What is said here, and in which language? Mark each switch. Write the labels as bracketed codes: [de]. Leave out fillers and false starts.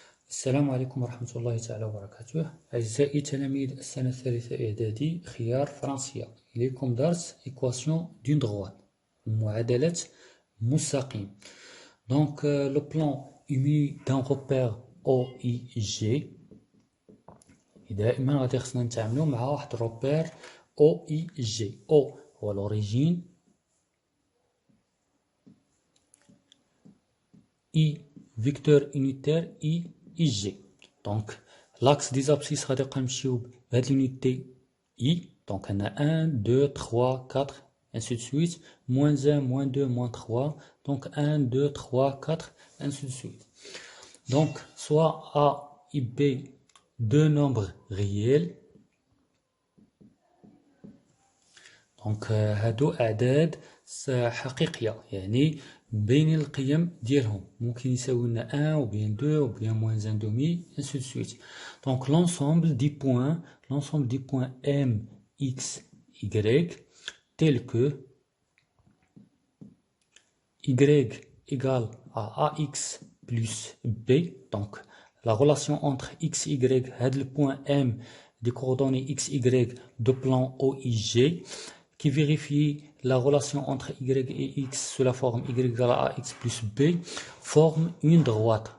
[ar] السلام عليكم ورحمة الله تعالى وبركاته. أعزائي تلاميذ السنة الثالثة إعدادي خيار فرنسية. إليكم درس إيكواسيون دون droite معادلة مستقيم. [fr] Donc le plan est muni d'un repère OIG. [ar] دائما غادي خصنا نتعاملو مع واحد الروبير OIG. [fr] O هو l'origine, I vecteur unitaire IG. Donc l'axe des abscisses [ar] غادي نبقى نمشيو بهاد [fr] l'unité I. Donc on a 1, 2, 3, 4, ainsi de suite. Moins 1, moins 2, moins 3. Donc 1, 2, 3, 4, ainsi de suite. Donc soit A et B deux nombres réels. [ar] دونك هادو اعداد حقيقيه، يعني بين القيم ديالهم ممكن يساوي لنا 1 [fr] ou bien 2 ou bien moins 1 demi ainsi de suite. Donc l'ensemble des points M, X, Y tels que Y égale à AX plus B. Donc la relation entre X, Y, le point M des coordonnées X, Y de plan OIG qui vérifie la relation entre Y et X sous la forme Y égale à AX plus B forme une droite.